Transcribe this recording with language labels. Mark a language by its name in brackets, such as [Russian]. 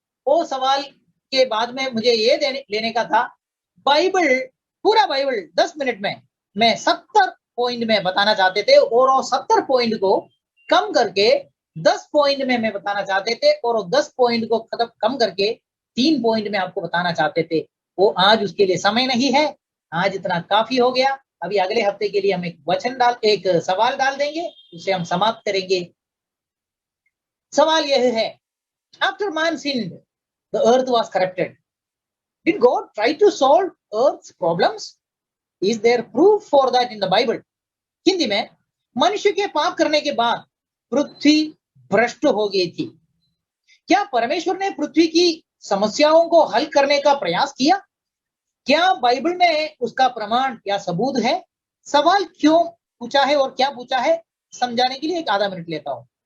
[Hindi] वो सवाल के बाद में मुझे ये लेने का था, बाइबल, पूरा बाइबल 10 मिनट में मैं 70 पॉइंट में बताना चाहते थे, और वो 70 पॉइंट को कम करके 10 पॉइंट में मैं बताना चाहते थे, और 10 पॉइंट को कम करके 3 पॉइंट में आपको बताना चाहते थे। वो आज उसके लिए समय नहीं है, आज इतना काफी हो गया। अभी अगले हफ्ते के लिए हम एक सवाल डाल देंगे, उसे हम समाप्त करेंगे। सवाल यह है, [English] After man sinned, the earth was corrupted. Did God try to solve earth's problems? Is there proof for that in the Bible? [Hindi] Hindi में, मनुष्य के पाप करने के बाद पृथ्वी भ्रष्ट हो गई थी। क्या परमेश्वर ने पृथ्वी की समस्याओं को हल करने का प्रयास किया? क्या बाइबल में उसका प्रमाण या सबूत है? सवाल क्यों पूछा है और क्या पूछा है समझाने के लिए एक आधा मिनट लेता हूं।